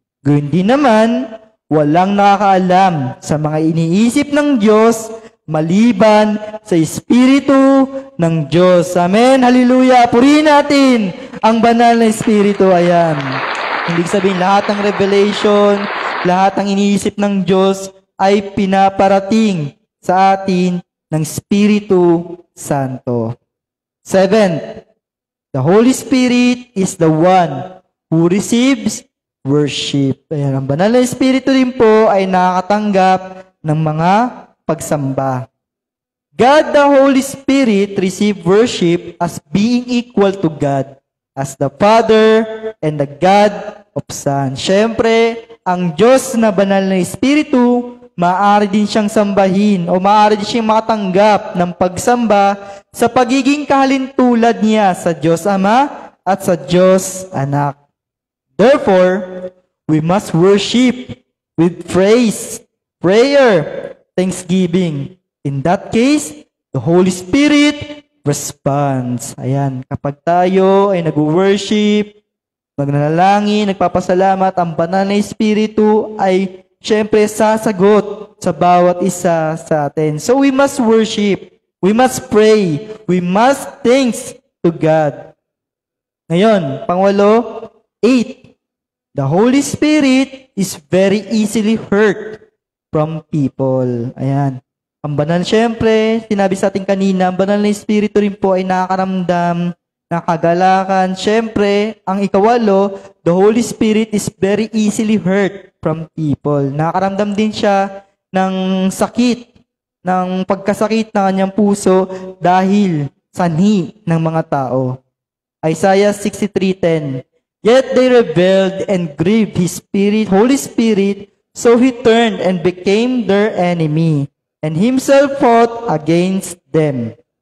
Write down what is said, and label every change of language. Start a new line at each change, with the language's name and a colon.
Filipino: Gayun din naman, walang nakakaalam sa mga iniisip ng Diyos maliban sa Espiritu ng Diyos. Amen. Hallelujah. Purihin natin ang banal na Espiritu. Ayan. Hindi sabihin lahat ng revelation, lahat ng iniisip ng Diyos ay pinaparating sa atin ng Espiritu Santo. 7.
English: The Holy Spirit is the one who receives worship.
Filipino: Ayan, ang banal na Espiritu rin po ay nakakatanggap ng mga pagsamba.
English: God the Holy Spirit receive worship as being equal to God, as the Father and the God of Son.
Filipino: Siyempre, ang Diyos na banal na Espiritu, maaari din siyang sambahin o maaari din siyang makatanggap ng pagsamba sa pagiging kahalintulad niya sa Diyos Ama at sa Diyos Anak.
English: Therefore, we must worship with praise, prayer, thanksgiving. In that case, the Holy Spirit responds.
Filipino: Ayan, kapag tayo ay nag-worship, nagnanalangin, nagpapasalamat, ang banal na Espiritu ay siyempre sasagot sa bawat isa sa atin.
English: So we must worship, we must pray, we must thanks to God.
Filipino: Ngayon, pangwalo,
English: 8. The Holy Spirit is very easily hurt from people. Ayan.
Filipino: Ang banal, syempre, sinabi sa ating kanina, ang banal na Espiritu rin po ay nakakaramdam, nakagalakan. Syempre, ang ikawalo,
English: the Holy Spirit is very easily hurt from people.
Filipino: Nakakaramdam din siya ng sakit, ng pagkasakit ng kanyang puso dahil sanhi ng mga tao.
English: Isaiah 63:10. Yet they rebelled and grieved His Spirit, Holy Spirit, so He turned and became their enemy, and Himself fought against them.